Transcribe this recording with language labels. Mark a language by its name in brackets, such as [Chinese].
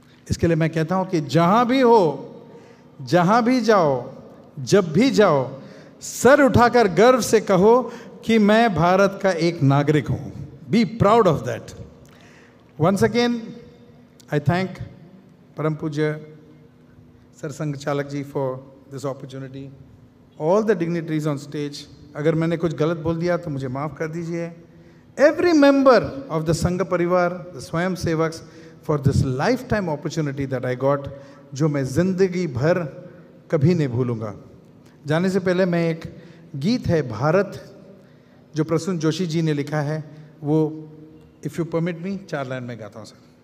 [Hindi] इसके लिए मैं कहता हूँ कि जहाँ भी हो, जहाँ भी जाओ, जब भी जाओ, सर उठाकर गर्व से कहो कि मैं भारत का एक नागरिक हूं। [English] Be proud of that. Once again I thank परम पूज्य sir संघ चालक जी for this opportunity. All the dignitaries on stage. [Hindi] अगर मैंने कुछ गलत बोल दिया तो मुझे माफ कर दीजिए. [English] Every member of the Sangha Parivar, the Swayam Sevaks, for this lifetime opportunity that I got, [Hindi] जो मैं जिंदगी भर कभी नहीं भूलूंगा. जाने से पहले मैं एक गीत है भारत जो प्रसून जोशी जी ने लिखा है, वो [English] if you permit me [Hindi] 4 line में गाता हूं सर.